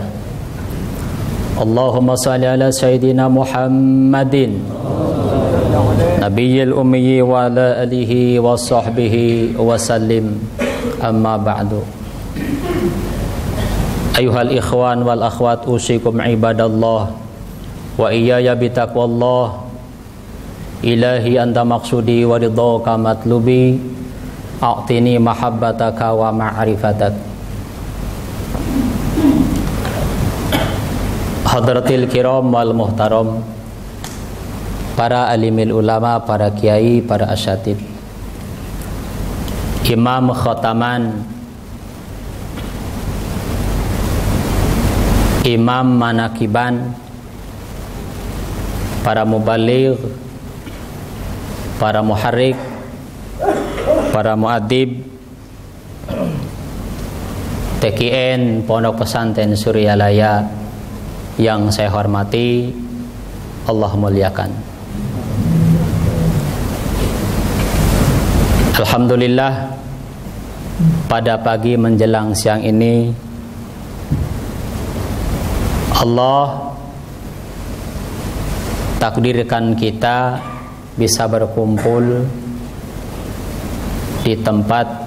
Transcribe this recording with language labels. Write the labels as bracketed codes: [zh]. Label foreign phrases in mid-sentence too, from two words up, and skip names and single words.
[ar] اللهم صل على سيدنا محمد النبي الأمي وعلى آله وصحبه وسلم. أما بعد. أيها الإخوان والأخوات، أوصيكم عباد الله وإياي بتقوى الله. إلهي أنت مقصودي ورضاك مطلوبي، أعطني محبتك ومعرفتك. حضرات الكرام والمحترم, [id] para [ar] عالم العلماء, [id] para kiai, para asyatid, imam khotaman, imam manakiban, para mubaligh, para muharrik, para muadib, TKN Pondok Pesantren Suryalaya yang saya hormati, Allah muliakan. Alhamdulillah, pada pagi menjelang siang ini Allah takdirkan kita bisa berkumpul di tempat